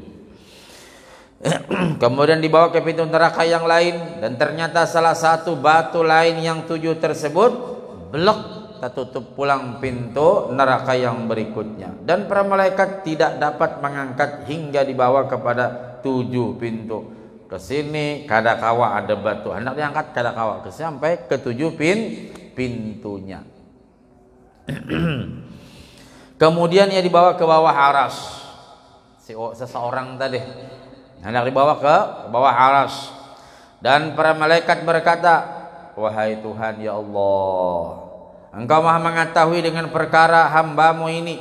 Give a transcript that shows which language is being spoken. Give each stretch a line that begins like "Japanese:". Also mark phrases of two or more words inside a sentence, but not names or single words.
Indonesian: Kemudian dibawa ke pintu neraka yang lain, dan ternyata salah satu batu lain yang 7 tersebut blek, tertutup pulang pintu neraka yang berikutnya, dan para malaikat tidak dapat mengangkat hingga dibawa kepada 7 pintu.
Banjar: Ke sini kada kawa ada batu, hendak diangkat kada kawa, sampai ke 7 pintunya.
Indonesian: Kemudian ia dibawa ke bawah aras, seseorang tadi hendak dibawa ke bawah aras, dan para malaikat berkata, wahai Tuhan
Arabic: ya Allah,
Indonesian: Engkau maha mengetahui dengan perkara hambamu ini.